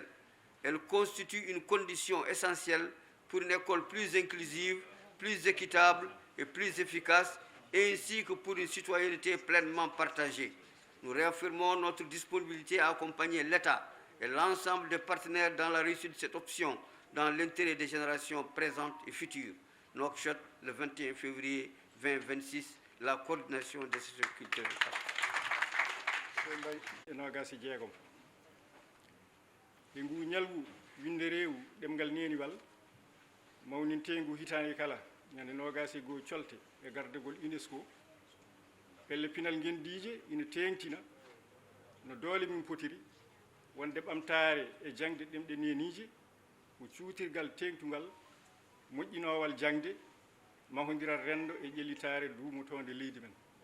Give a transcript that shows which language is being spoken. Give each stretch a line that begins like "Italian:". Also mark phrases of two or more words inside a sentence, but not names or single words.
French: Elle constitue une condition essentielle pour une école plus inclusive, plus équitable et plus efficace, ainsi que pour une citoyenneté pleinement partagée. Nous réaffirmons notre disponibilité à accompagner l'État et l'ensemble des partenaires dans la réussite de cette option, dans l'intérêt des générations présentes et futures. Nouakchott, le 21 février 2026, la coordination des sociétés culturelles.
Fula: ɓe ngu ñalgu winde reewu ɗemngal neniwal mawnintengu hitande kala ñande nogasi goo colte e gardegol UNESCO pelle pinal ngendije ina tengtina no doole min potiri wonde ɓamtare e jangde ɗemɗe nenije ko cuutirgal tengtugal moƴƴinowal jangde mahodiral rendo e ƴellitare duumotonde leydi men